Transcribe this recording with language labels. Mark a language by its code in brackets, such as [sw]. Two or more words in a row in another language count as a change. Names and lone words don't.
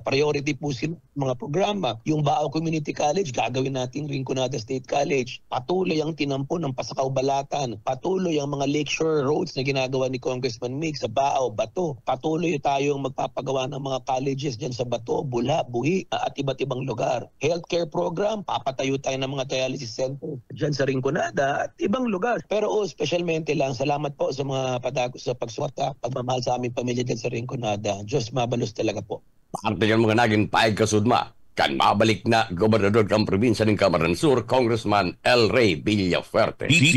[tl] Priority po sila mga programa. Yung Bao Community College, gagawin natin Rinconada State College. Patuloy ang tinampo ng Pasakaw Balatan. Patuloy ang mga [en] lakeshore roads [tl] na ginagawa ni Congressman Mix sa Bao, Bato. Patuloy tayong magpapagawa ng mga colleges dyan sa Bato, Bula, Buhi, at iba't ibang lugar. [en] Healthcare program, [tl] papatayo tayo ng mga dialysis center dyan sa Rinconada at ibang lugar. Pero specialmente lang, salamat po sa mga padagos sa pagsuporta, pagmamahal sa aming pamilya dyan sa Rinconada. [bik] Diyos mabalos talaga po. Parte ng mga naging paig kasudma, kan mabalik na gobernador ng probinsya ng Camarines Sur, Congressman Elry Villaferte.